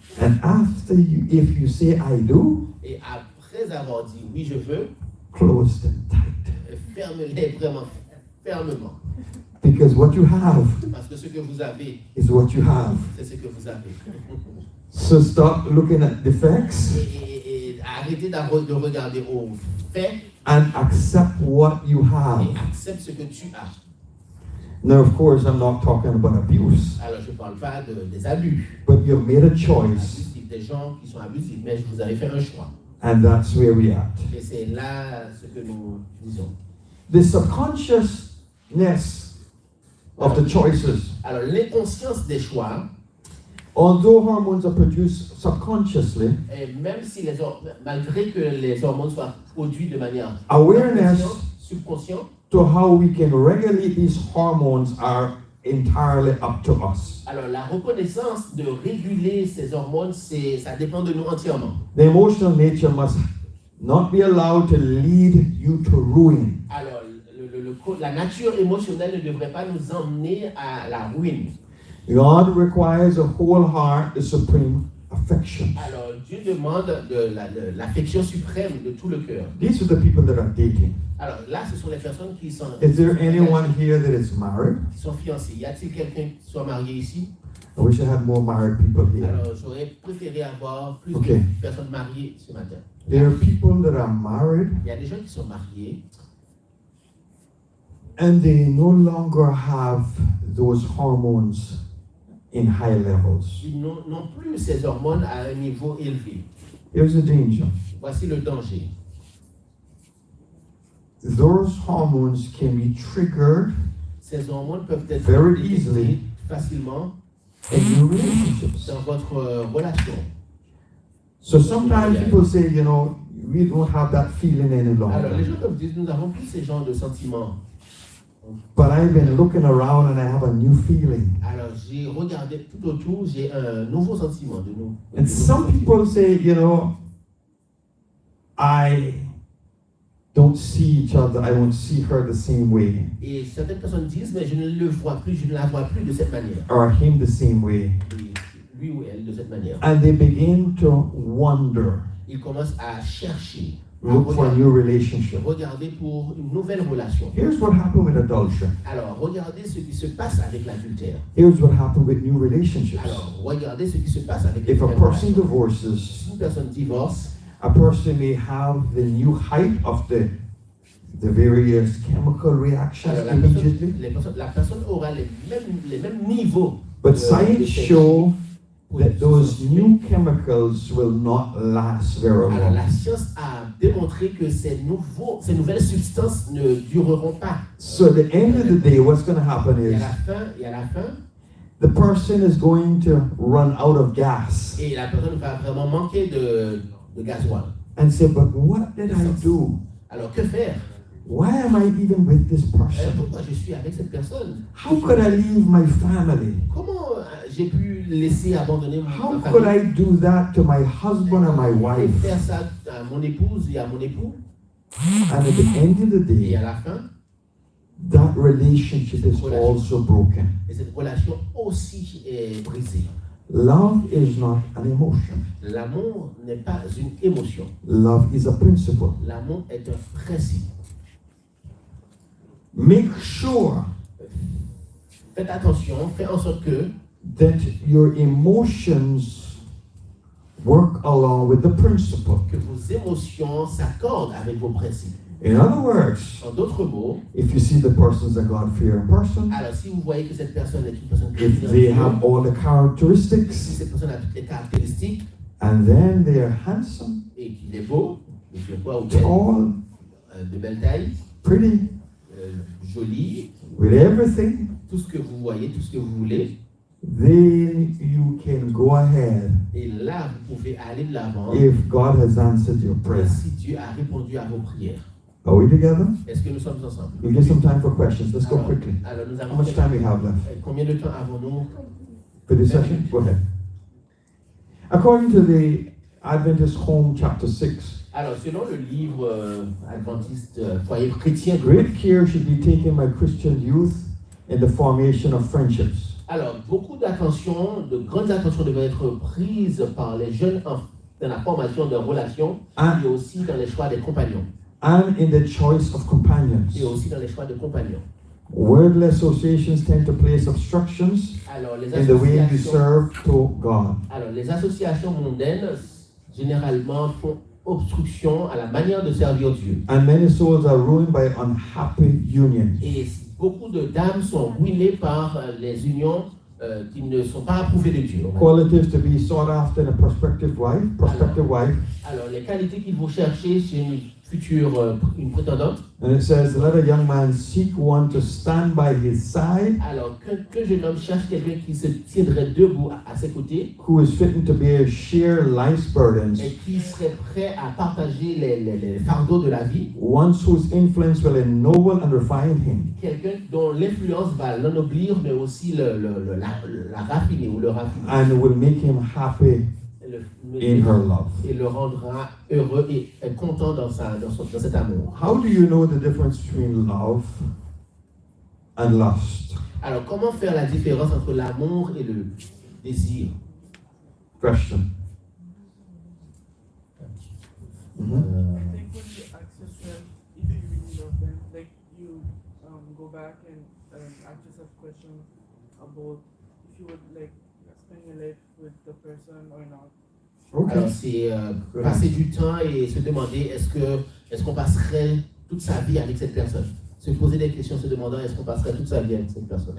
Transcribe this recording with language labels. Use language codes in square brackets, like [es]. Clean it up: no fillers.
[en] And after you, if you say I do, [fr] Et après avoir dit oui, je veux, [en] close them tight. [fr] ferme-les vraiment fermement. [en] Because what you have [fr] Parce que ce que vous avez, [en] is what you have. [fr] c'est ce que vous avez. [en] So stop looking at defects [fr] Et arrêtez de regarder aux faits [en] and accept what you have. [fr] et accepte ce que tu as. [en] Now, of course, I'm not talking about abuse, [fr] Alors, je ne parle pas des abus, [en] but you've made a choice, [fr] abusifs, des gens qui sont abusifs, mais vous avez fait un choix. [en] and that's where we at. [fr] Et c'est là ce que nous disons. [en] The subconsciousness of the choices. [fr] Alors, l'inconscience des choix, [en] Although hormones are produced subconsciously, [fr] et même si malgré que les hormones soient produites de manière [en] awareness [fr] subconsciente, [en] to how we can regulate these hormones are entirely up to us. [fr] alors la reconnaissance de réguler ces hormones, ça dépend de nous entièrement. [en] The emotional nature must not be allowed to lead you to ruin. [fr] Alors, la nature émotionnelle ne devrait pas nous emmener à la ruine. [en] God requires a whole heart, the supreme affection. [fr] Alors, Dieu demande l'affection suprême de tout le cœur. [en] These are the people that are dating. [fr] Alors là, ce sont les personnes qui sont [en] Is there anyone here that is married? [fr] fiancées. Y a-t-il quelqu'un qui soit marié ici? [en] I wish I had more married people here. [fr] Alors, j'aurais préféré avoir plus [en] Ok. [fr] de personnes mariées ce matin. [en] There are people that are married [fr] Il y a des gens qui sont mariés [en] and they no longer have those hormones in high levels. [fr] ils n'ont plus ces hormones à un niveau élevé. [en] Here's the danger. [fr] Voici le danger. [en] Those hormones can be triggered [fr] Ces hormones peuvent être [en] Very [fr] détectées [en] easily. [fr] facilement [en] in your relationships. [fr] dans votre relation. [en] So sometimes people say, you know, we don't have that feeling any [fr] Alors, les [en] longer. [fr] gens peuvent dire, nous n'avons plus ces genres de sentiments. [en] But I've been looking around and I have a new feeling. [fr] Alors, j'ai regardé tout autour, j'ai un nouveau sentiment de nous. [en] And some people say, you know, I don't see each other, I won't see her the same way, [fr] Et certaines personnes disent, mais je ne le vois plus, je ne la vois plus de cette manière. [en] or him the same way. [fr] Et lui ou elle de cette manière. [en] And they begin to wonder, [fr] Ils commencent à chercher, à [en] look for a [fr] regarder, [en] new relationship. [fr] regarder pour une nouvelle relation. [en] Here's what happened with adultery. [fr] Alors, regardez ce qui se passe avec l'adultère. [en] Here's what happened with new relationships. [fr] Alors, regardez ce qui se passe avec les [en] If a [fr] nouvelles [en] person [fr] relations. [en] divorces, [fr] Si une personne divorce, [en] a person may have the new height of the various chemical reactions [fr] alors [en] immediately. [fr] la personne aura les mêmes niveaux. [en] But [fr] de [en] science [fr] sexe [en] show [fr] pour [en] that [fr] se [en] those [fr] sentir. [en] new chemicals will not last very [fr] Alors, [en] long. [fr] la science a démontré que ces nouvelles substances ne dureront pas. [en] So at the end of the day, what's going to happen [fr] Et [en] is [fr] à la fin, [en] the person is going to run out of gas [fr] et la personne va vraiment manquer de gasoil. [en] and say, but what did I do? [fr] Alors, que faire? [en] Why am I even with this person? [fr] Pourquoi je suis avec cette personne? [en] How could I leave my family? [fr] Comment j'ai pu laisser abandonner [en] How [fr] ma [en] could [fr] famille [en] I do that to my husband and my [fr] et [en] wife? [fr] faire ça à mon épouse et à mon époux? [en] And at the end of the [fr] Et [en] day, [fr] à la fin, [en] that relationship is also broken. [fr] et cette relation aussi est brisée. [en] Love is not an emotion. [fr] L'amour n'est pas une émotion. [en] Love is a principle. [fr] L'amour est un principe. [en] Make sure [fr] Faites attention, faites en sorte que [en] that your emotions work along with the principle. [fr] vos émotions s'accordent avec vos principes. [en] In other words, [fr] En d'autres mots, [en] if you see the person's a God-fearing person, [fr] alors si vous voyez que cette personne est une personne [en] if they have all the [fr] si [en] characteristics, [fr] cette personne a toutes les caractéristiques [en] and then they are handsome, [fr] et qu'il est beau, et qu'il est quoi ou belle, [en] tall, [fr] de belle taille, [en] pretty, [fr] joli, [en] with everything, [fr] tout ce que vous voyez, tout ce que vous voulez, [en] then you can go ahead [fr] et là vous pouvez aller de l'avant [en] if God has answered your prayer. [fr] si Dieu a répondu à vos prières. [en] Are we together? [fr] Est-ce que nous sommes ensemble? [en] We get some time for questions. Let's go quickly. [fr] Alors nous [en] How [fr] avons [en] much time we have left [fr] combien de temps avons-nous? [en] for this session? Go ahead. According to the Adventist Home, chapter 6, [fr] Alors selon le livre adventiste foyer chrétien, [en] great care should be taken by Christian youth in the formation of friendships. [fr] alors beaucoup d'attention, de grandes attentions devraient être prises par les jeunes dans la formation de relations et aussi dans les choix des compagnons [en] And in the choice of companions. [fr] et aussi dans les choix de compagnons. [en] Worldly associations tend to place obstructions [fr] Alors les [en] in the way you [fr] associations, [en] serve to God. [fr] alors les associations mondaines généralement font obstruction à la manière de servir Dieu. [en] And many souls are ruined by unhappy unions. [fr] Et beaucoup de dames sont ruinées par les unions qui ne sont pas approuvées de Dieu. [en] Qualities to be sought after in a prospective wife. [fr] Alors les qualités qu'il faut chercher chez une future, une prétendante. [en] And it says, let a young man seek one to stand by his side, [fr] Alors qu'un jeune homme cherche quelqu'un qui se tiendrait debout à ses côtés [en] who is fitting to bear share life's burdens, [fr] et qui serait prêt à partager les fardeaux de la vie. [en] one whose influence will ennoble and refine him. [fr] Quelqu'un dont l'influence va l'ennoblir, mais aussi la raffiner ou le raffiner. [en] And will make him happy in her love. [fr] Et le rendra heureux et content dans cet amour. [en] How do you know the difference between love and lust? [fr] Alors, comment faire la différence entre l'amour et le désir? [en] Question. I think when you ask yourself if you really love them, like you go back and ask yourself questions about if you would like spend your life with the person or not. [fr] Alors, c'est passer du temps et se demander est-ce qu'on passerait toute sa vie avec cette personne? Se poser des questions, se demandant est-ce qu'on passerait toute sa vie avec cette personne?